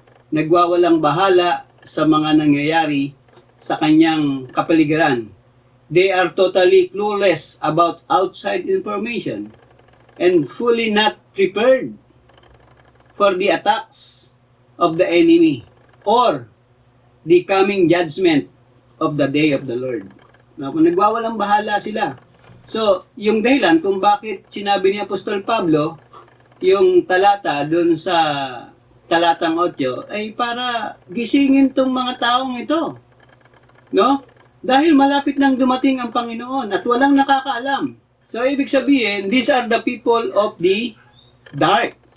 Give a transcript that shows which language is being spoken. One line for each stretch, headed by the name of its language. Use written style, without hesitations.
Filipino: Nagwawalang bahala sa mga nangyayari sa kanyang kapaligiran.
English: They are totally clueless about outside information and fully not prepared for the attacks of the enemy or the coming judgment of the day of the Lord.
Filipino: Nagwawalang bahala sila. So, yung dahilan kung bakit sinabi ni Apostol Pablo yung talata doon sa talatang 8 ay para gisingin tong mga taong ito. No? Dahil malapit nang dumating ang Panginoon at walang nakakaalam.
English: So,
Filipino: ibig sabihin,
English: these are the people of the dark.